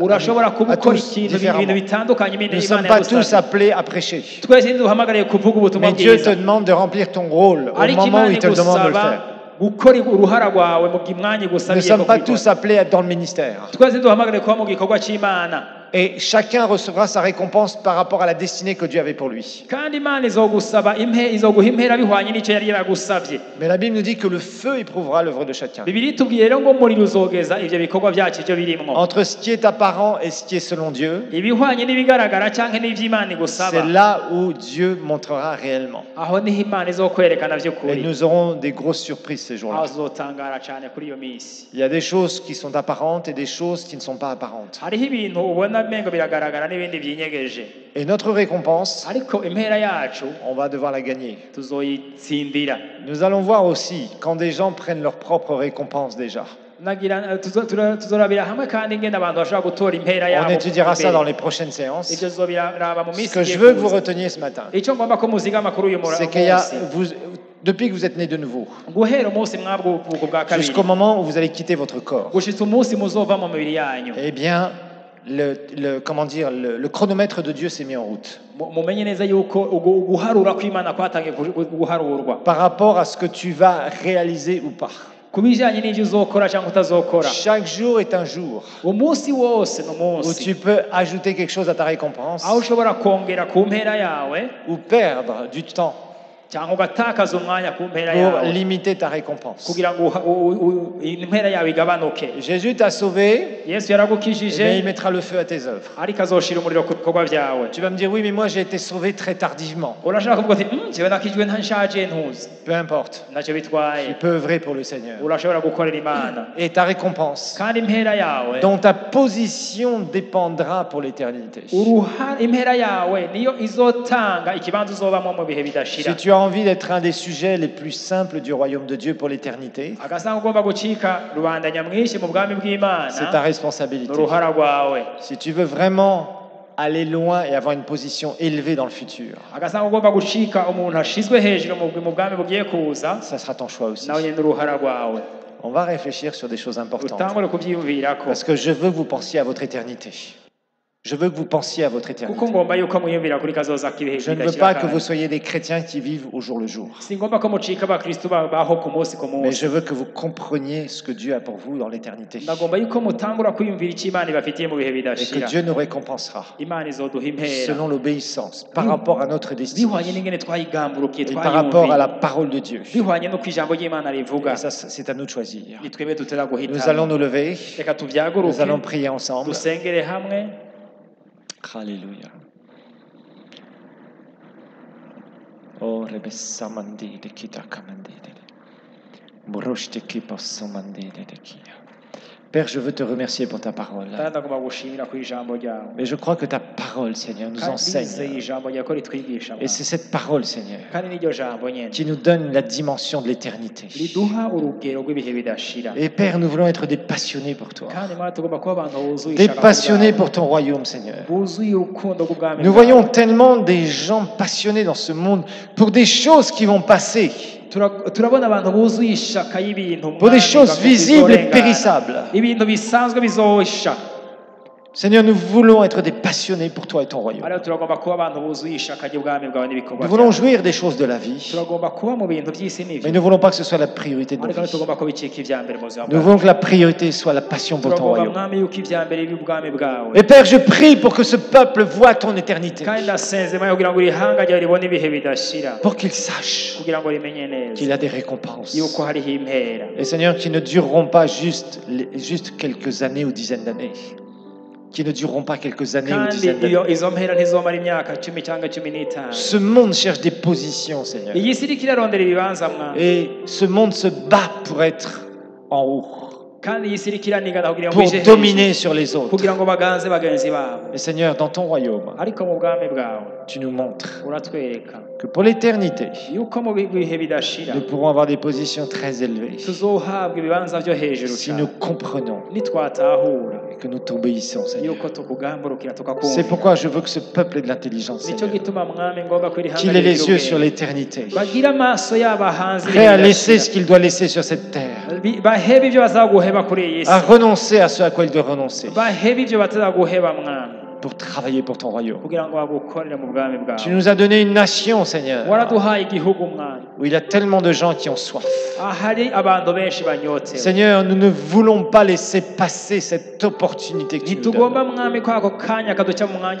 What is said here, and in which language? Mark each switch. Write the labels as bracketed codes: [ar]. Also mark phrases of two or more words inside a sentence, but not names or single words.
[rn] urashobora kuba [fr] à [rn] ukora [fr] tous [rn] ibintu [fr] différemment. [rn] bitandukanye [fr] Nous ne [rn] Imana [fr] sommes pas tous [rn] yagusabye [fr] appelés à prêcher. [rn] twese ntiduhamagariye kuvuga ubutumwa [fr] Mais Dieu te [rn] bwiza [fr] demande de remplir ton rôle au [rn] ariko [fr] moment où [rn] Imana [fr] il te demande de le [rn] igusaba [fr] faire. [rn] gukora uruhara rwawe mu mwanya [fr] Nous ne [rn] igusabiye [fr] sommes [rn] ko [fr] pas tous [rn] kubikora [fr] appelés à être dans le ministère. [rn] twese ntiduhamagariye kuba mu gikorwa cy'Imana [fr] Et chacun recevra sa récompense par rapport à la destinée que Dieu avait pour lui. [rn] kandi Imana izoguha impera bihwanye n'icyo yari yaragusabye [fr] Mais la Bible nous dit que le feu éprouvera l'œuvre de chacun. [rn] Bibiliya itubwiye rero ngo umuriro uzogeza ivyo bikorwa byacu ivyo birimwo [fr] Entre ce qui est apparent et ce qui est selon Dieu, [rn] ibihwanye n'ibigaragara canke n'ivy'Imana igusaba [fr] c'est là où Dieu montrera réellement. [rn] aho niho Imana izokwerekana [fr] Et [rn] vy'ukuri [fr] nous aurons des grosses surprises ces [rn] aho [fr] jours-là. [rn] uzotangara cane kuri iyo misi [fr] Il y a des choses qui sont apparentes et des choses qui ne sont pas apparentes. [rn] hariho ibintu ubona mengo biragaragara n'ibindi vyinyegeje [fr] Et notre récompense, [rn] ariko impera yacu [fr] on va devoir la gagner. [rn] tuzoyitsindira [fr] Nous allons voir aussi quand des gens prennent leur propre récompense déjà. [rn] tuzorabira hamwe kandi ingene abantu bashobora gutora impera [fr] On [rn] yabo [fr] étudiera ça dans les prochaines séances. [rn] ivyo tuzobiraba mu [fr] Ce [rn] misi [fr] que je [rn] igiye [fr] veux que vous [rn] kuza. [fr] reteniez ce matin, [rn] ico ngomba ko muzigama kuri uyu [fr] c'est qu'il y a, [rn] munsi [fr] depuis que vous êtes nés de nouveau, [rn] guhera umunsi mwabwubuko bwa kabiri [fr] jusqu'au moment où vous allez quitter votre corps, [rn] gushitsa umunsi muzova mu mibiri yanyu [fr] eh bien, comment dire, le chronomètre de Dieu s'est mis en route. [rn] mumenye neza yuko guharura kw'Imana kwatangiye guharurwa [fr] Par rapport à ce que tu vas réaliser ou pas. [rn] ku bijanye n'ivyo uzokora cyangwa utazokora [fr] Chaque jour est un jour [rn] umunsi wose [fr] où [rn] n'umunsi [fr] tu peux ajouter quelque chose à ta récompense [rn] aho ushobora kongera ku mpera yawe [fr] ou perdre du temps [rn] cyangwa ugatakaza umwanya ku mpera [fr] pour [rn] yawe [fr] limiter ta récompense. [rn] kugira ngo impera yawe igabanuke [fr] Jésus t'a sauvé, [rn] Yesu [fr] mais il [rn] yaragukijije [fr] mettra le feu à tes œuvres. [rn] ariko azoshira umuriro ku bikorwa vyawe [fr] Tu vas me dire, oui, mais moi j'ai été sauvé très tardivement. [rn] urashaka kuvuga ati jewe nakijwe ntanshaje ntuzi [fr] Peu importe, [rn] ntacyo [fr] tu [rn] bitwaye [fr] peux œuvrer pour le Seigneur. [rn] urashobora gukorera Imana [fr] Et ta récompense, [rn] kandi impera yawe [fr] dont ta position dépendra pour l'éternité. [rn] impera yawe niyo izotanga ikibanza uzobamo mu bihe bidashira [fr] Si tu as envie d'être un des sujets les plus simples du royaume de Dieu pour l'éternité, [rn] agasanga ugomba gucika rubanda nyamwinshi mu bwami [fr] c'est [rn] bw'Imana [fr] ta responsabilité. [rn] n'uruhara rwawe [fr] Si tu veux vraiment aller loin et avoir une position élevée dans le futur, [rn] agasanga ugomba gucika umuntu ashizwe hejuru mu bwami bugiye kuza [fr] ça sera ton choix aussi. [rn] nawe nyine n'uruhara rwawe [fr] On va réfléchir sur des choses importantes. [rn] utangure kubyiyumvirako [fr] Parce que je veux que vous pensiez à votre éternité. Je veux que vous pensiez à votre éternité. [rn] kuko ngomba yuko mwiyumvira kuri kazoza k'ibihe [fr] Je ne veux pas que vous soyez des chrétiens qui vivent au jour le jour. [rn] singomba ko mucika abakristu baho ku munsi ku [fr] Mais [rn] munsi [fr] je veux que vous compreniez ce que Dieu a pour vous dans l'éternité. [rn] ndagomba yuko mutangura kwiyumvira icyo Imana ibafitiye mu bihe [fr] Et que [rn] bidashira [fr] Dieu nous récompensera [rn] Imana izoduha impera [fr] selon l'obéissance par rapport à notre destinée [rn] bihwanye n'ingene twayigamburukiye [fr] et par rapport à [rn] twayumviye [fr] la parole de Dieu. [rn] bihwanye n'uko ijambo ry'Imana rivuga [fr] Et ça, c'est à nous de choisir. [rn] ni twebwe dutera [fr] Nous allons [rn] guhitamo [fr] nous lever. [rn] reka [fr] Nous [rn] tuvyaguruke [fr] allons prier ensemble. [rn] dusengere hamwe [fr] Alléluia. Oh, rebessa mandide kita kamandide. Moroshte kipa somandide de kia. Père, je veux te remercier pour ta parole. [rn] kandi ndagomba gushimira ku ijambo ryawe [fr] Mais je crois que ta parole, Seigneur, nous [rn] kandi ndizeye [fr] enseigne. [rn] ijambo ryawe ko ritwigisha [fr] Et c'est cette parole, Seigneur, [rn] kandi n'iryo jambo nyene [fr] qui nous donne la dimension de l'éternité. [rn] riduha urugero rw'ibihe bidashira [fr] Et Père, nous voulons être des passionnés pour toi. [rn] kandi Mana tugomba kuba abantu buzuye [fr] Des [rn] ishaka [fr] passionnés [rn] kubwawe, [fr] pour ton royaume, Seigneur. [rn] buzuye urukundo rw'ubwami [fr] Nous [rn] bwawe. [fr] voyons tellement des gens passionnés dans ce monde pour des choses qui vont passer, [rn] turabona abantu buzuye ishaka y'ibintu [fr] pour des [rn] Mwami, [fr] choses [rn] bafite [fr] visibles et [rn] bizorengana. [fr] périssables. [rn] ibintu bisanzwe bizosha [fr] Seigneur, nous voulons être des passionnés pour toi et ton royaume. [rn] ariko turagomba kuba abantu buzuye ishaka ry'ubwami bwawe n'ibikorwa [fr] Nous voulons [rn] byawe. [fr] jouir des choses de la vie, [rn] turagomba kuba mu bintu by'isi [fr] mais [rn] n'ivyo [fr] nous ne voulons pas que ce soit la priorité de nos [rn] ariko [fr] vies. [rn] tugomba ko bicika ivya mbere mu buzima [fr] Nous [rn] bwawe [fr] voulons que la priorité soit la passion pour ton [rn] turagomba [fr] royaume. [rn] mwami yuko ivya mbere b'ubwami bwawe [fr] Et Père, je prie pour que ce peuple voie ton éternité, [rn] kandi ndasenze Mana kugira ngo ihanga ryawe ribone ibihe bidashira [fr] pour qu'il sache [rn] kugira ngo rimenye [fr] qu'il [rn] neza [fr] a des récompenses. [rn] yuko hariho impera [fr] Et Seigneur, qui ne dureront pas juste quelques années ou dizaines d'années. Qui ne dureront pas quelques années ou [rn] kandi [fr] dizaines d'années. [rn] izo mpera ntizomara imyaka 10 cyangwa 15. [fr] Ce monde cherche des positions, Seigneur. [rn] iyi si iriko irarondera ibibanza mwa [fr] Et ce monde se bat pour être en haut, [rn] kandi iyi si iriko iranigana kugira ngo [fr] pour [rn] ije hejuru, [fr] dominer sur les autres. [rn] kugira ngo baganze bagenzi babo [fr] Mais Seigneur, dans ton royaume, [rn] ariko mu bwami bwawe [fr] tu nous montres [rn] uratwereka [fr] que pour l'éternité, [rn] yuko mu bihe bidashira [fr] nous pourrons avoir des positions très élevées [rn] tuzohabwa ibibanza byo hejuru [fr] si nous [rn] cyane [fr] comprenons [rn] nitwatahura [fr] et que nous t'obéissons, Seigneur. [rn] yuko tukugamburukira [fr] C'est [rn] tukakumva [fr] pourquoi je veux que ce peuple ait de l'intelligence, [rn] nicyo [fr] Seigneur, [rn] gituma mwami ngomba kwiri [fr] qu'il ait les yeux sur l'éternité, [rn] bagira amaso yaba hanze [fr] prêt à laisser ce qu'il doit laisser sur cette terre, [rn] bahebe ibyo bazaguheba kuri iyi si [fr] à renoncer à ce à quoi il doit renoncer, [rn] bahebe ibyo batazaguheba mwami [fr] pour travailler pour ton royaume. [rn] kugira ngo bagukorere mu bwami [fr] Tu [rn] bwawe [fr] nous as donné une nation, Seigneur, [rn] waraduhaye igihugu mwami [fr] où il y a tellement de gens qui ont soif. [rn] ahari abantu benshi banyotewe [fr] Seigneur, nous ne voulons pas laisser passer cette opportunité que tu nous [rn] ntitugomba [fr] donnes [rn] mwami ko ako kanya kaduca mu mwanya